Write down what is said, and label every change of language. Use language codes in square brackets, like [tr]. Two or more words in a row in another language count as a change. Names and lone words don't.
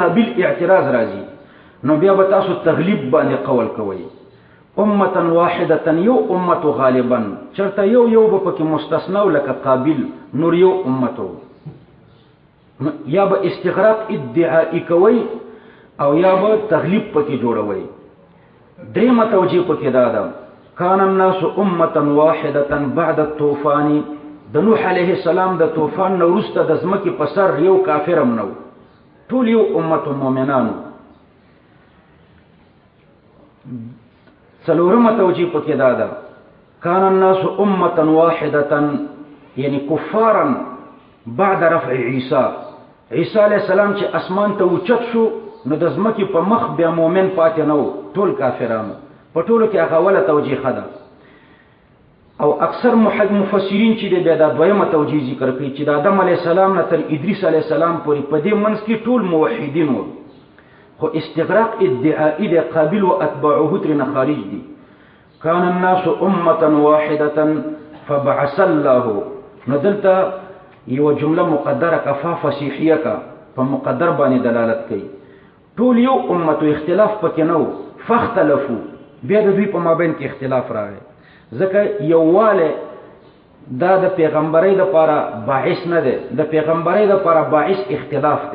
[ps] قابل اعتراض راځي نو بیا به تاسو تغلیب باندې قول کوئ [ar] امه واحده [ps] یو امه غالبا چرته یو به پکې مستثنا لکه قابل نور یو امته یا به [ar] استغراق ادعائی [ps] کوي او یا به تغلیب پکې جوړوي دریمه توجیه پکې دا ده [ar] کان الناس امه واحده بعد الطوفان [ps] د نوح [ar] علیه السلام [ps] د طوفان نو وروسته د ځمکې په سر یو کافر هم نو ټول یو امت مؤمنانو څلورمه توجیه پکې دا ده [ar] کان الناس امه واحده [ps] یعنی [ar] کفارا بعد رفع عیسی [ps] عیسی [ar] علیہ السلام [ps] چې اسمان ته اوچت شو نو د ځمکې په مخ بیا مؤمن پاتې نو ټول کافرانو په ټولو کې هغه اوله توجیه ده او اکثر مفسرین چې د بیا د دویمه توجیه ذکر کوي چې د آدم [ar] علیه السلام [ps] نه تر ادریس [ar] علیه السلام [ps] پورې په دې منځ کې ټول موحدین وو، خو [ar] استغراق ادعائي [ps] د قابل او اتباعه ترنه خارج دي. [ar] كان الناس امه واحده فبعث الله. [ps] نو دلته یو جمله مقدره کفا فصیحیه کا په مقدر باندې دلالت کوي. ټول یو امت او اختلاف پکې نه وو، فاختلفوا بیا د دوی په مابین کې اختلاف راغی. ځکه یوواله دا د پیغمبرۍ لپاره باعث نه ده، د پیغمبرۍ لپاره باعث اختلاف دی.